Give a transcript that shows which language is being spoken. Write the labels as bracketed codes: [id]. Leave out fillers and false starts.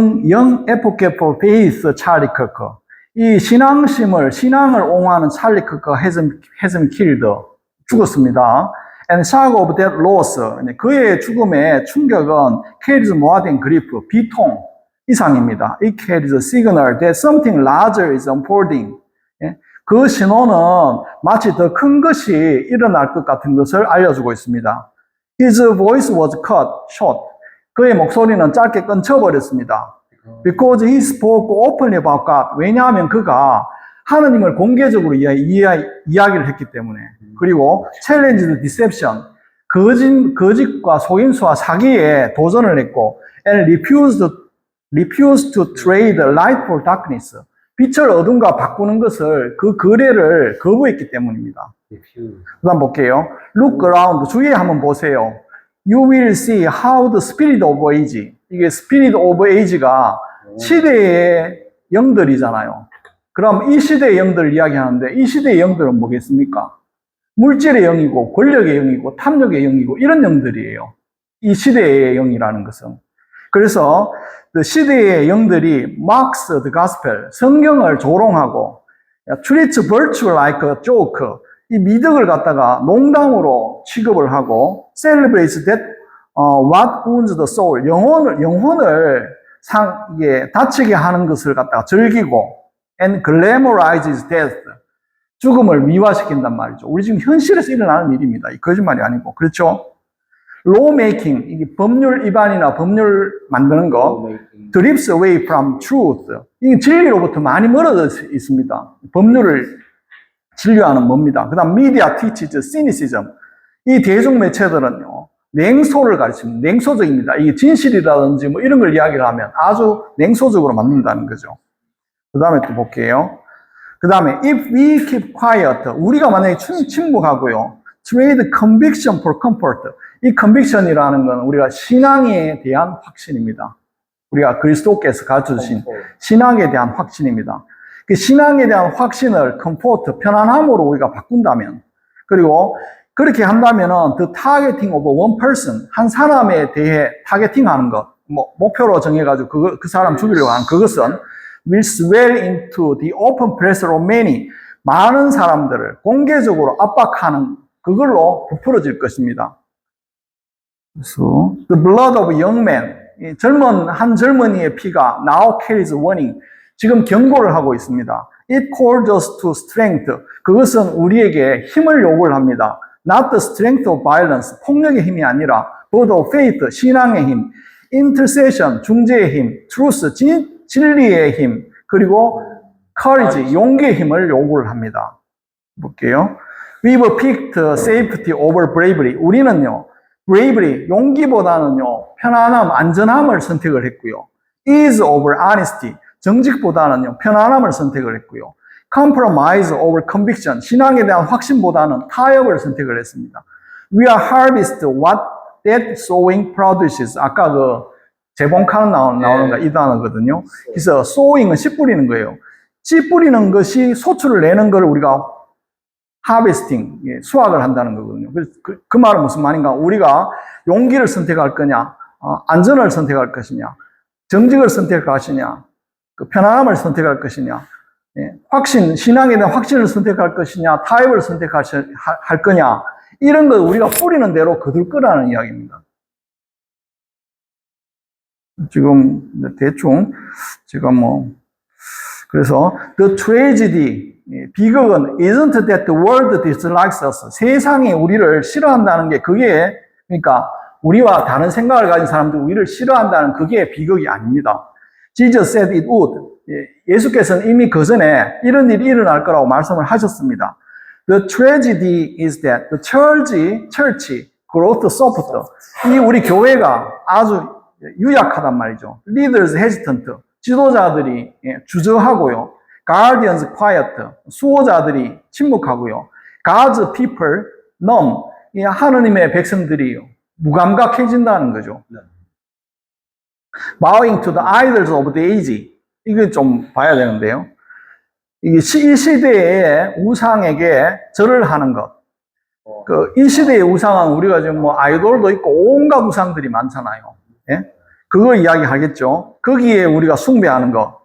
[ko] 영, [en] F, for faith, [ko] 찰리 커커. 이 신앙을 옹호하는 찰리 커커 [en] has been killed. [ko] 죽었습니다. [en] And shock of that loss. [ko] 그의 죽음의 충격은 [en] carries more than grief, [ko] 비통 이상입니다. [en] It carries a signal that something larger is unfolding. [ko] 그 신호는 마치 더 큰 것이 일어날 것 같은 것을 알려주고 있습니다. [en] His voice was cut short. [ko] 그의 목소리는 짧게 끊쳐버렸습니다. [en] Because he spoke openly about God. [ko] 왜냐하면 그가 하느님을 공개적으로 이야기를 했기 때문에. 그리고 [en] challenged deception. [ko] 거짓과 속임수와 사기에 도전을 했고 [en] and refused to trade light for darkness. [ko] 빛을 어둠과 바꾸는 것을 그 거래를 거부했기 때문입니다. 그 다음 볼게요. [en] Look around. [ko] 주위에 한번 보세요. [en] You will see how the spirit of age. [ko] 이게 [en] spirit of age [ko] 가 시대의 영들이잖아요. 그럼 이 시대의 영들을 이야기하는데 이 시대의 영들은 뭐겠습니까? 물질의 영이고 권력의 영이고 탐욕의 영이고 이런 영들이에요. 이 시대의 영이라는 것은. 그래서 그 시대의 영들이 [en] mocks the gospel, [ko] 성경을 조롱하고 [en] treats virtue like a joke, [ko] 이 미덕을 갖다가 농담으로 취급을 하고 [en] celebrates that what wounds the soul, [ko] 영혼을 다치게 하는 것을 갖다가 즐기고 [en] and glamorizes death, [ko] 죽음을 미화시킨단 말이죠. 우리 지금 현실에서 일어나는 일입니다. 이 거짓말이 아니고. 그렇죠? lawmaking, 이게 법률 위반이나 법률 만드는 거, [en] drifts away from truth. [ko] 이게 진리로부터 많이 멀어져 있습니다. 법률을 진료하는 뭡니다. 그 다음, [en] media teaches cynicism. [ko] 이 대중 매체들은요, 냉소를 가르칩니다. 냉소적입니다. 이게 진실이라든지 뭐 이런 걸 이야기를 하면 아주 냉소적으로 만든다는 거죠. 그 다음에 또 볼게요. 그 다음에, [en] if we keep quiet. [ko] 우리가 만약에 침묵하고요. [en] trade conviction for comfort. [ko] 이 conviction이라는 건 우리가 신앙에 대한 확신입니다. 우리가 그리스도께서 가르쳐 주신 신앙에 대한 확신입니다. 그 신앙에 대한 확신을 comfort, 편안함으로 우리가 바꾼다면, 그리고 그렇게 한다면은 [en] the targeting of one person, [ko] 한 사람에 대해 타겟팅하는 것, 목표로 정해가지고 그 사람 죽이려고 하는 그것은 [en] will swell into the open pressure of many, [ko] 많은 사람들을 공개적으로 압박하는 그걸로 부풀어질 것입니다. 그래서 [en] the blood of young man, [ko] 한 젊은이의 피가 [en] now carries warning, [ko] 지금 경고를 하고 있습니다. [en] It calls us to strength. [ko] 그것은 우리에게 힘을 요구를 합니다. [en] Not the strength of violence, [ko] 폭력의 힘이 아니라 [en] but of faith, [ko] 신앙의 힘, intercession, 중재의 힘, truth, 진리의 힘, 그리고 courage, 용기의 힘을 요구를 합니다. 볼게요. [en] We've picked safety over bravery. [ko] 우리는요, bravery, 용기보다는요, 편안함, 안전함을 선택을 했고요. [en] ease over honesty, [ko] 정직보다는요, 편안함을 선택을 했고요. [en] compromise over conviction, [ko] 신앙에 대한 확신보다는 타협을 선택을 했습니다. [en] We are harvest what that sowing produces. [ko] 아까 그 재봉칸 나오는 이 단어거든요. 그래서 sowing은 씨 뿌리는 거예요. 씨 뿌리는 것이 소출을 내는 걸 우리가 harvesting, 수확을 한다는 거거든요. 그 말은 무슨 말인가? 우리가 용기를 선택할 거냐, 안전을 선택할 것이냐, 정직을 선택할 것이냐, 그 편안함을 선택할 것이냐, 확신, 신앙에 대한 확신을 선택할 것이냐, 타협을 선택할 거냐, 이런 거 우리가 뿌리는 대로 거둘 거라는 이야기입니다. 지금 대충 제가 그래서 [en] the tragedy, [ko] 비극은 [en] isn't that the world dislikes us. [ko] 세상이 우리를 싫어한다는 게 그게, 그러니까 우리와 다른 생각을 가진 사람들이 우리를 싫어한다는 그게 비극이 아닙니다. [en] Jesus said it would. [ko] 예수께서는 이미 그 전에 이런 일이 일어날 거라고 말씀을 하셨습니다. [en] The tragedy is that the church growth suffered. [ko] 이 우리 교회가 아주 유약하단 말이죠. [en] Leaders hesitant. [ko] 지도자들이 주저하고요. [en] Guardians quiet. [ko] 수호자들이 침묵하고요. [en] God's people numb. [ko] 하느님의 백성들이 무감각해진다는 거죠. [en] Bowing to the idols of the age. [ko] 이거 좀 봐야 되는데요. 이 시대의 우상에게 절을 하는 것. 이 시대의 우상은 우리가 지금 뭐 아이돌도 있고 온갖 우상들이 많잖아요. 예? 그거 이야기하겠죠. 거기에 우리가 숭배하는 것.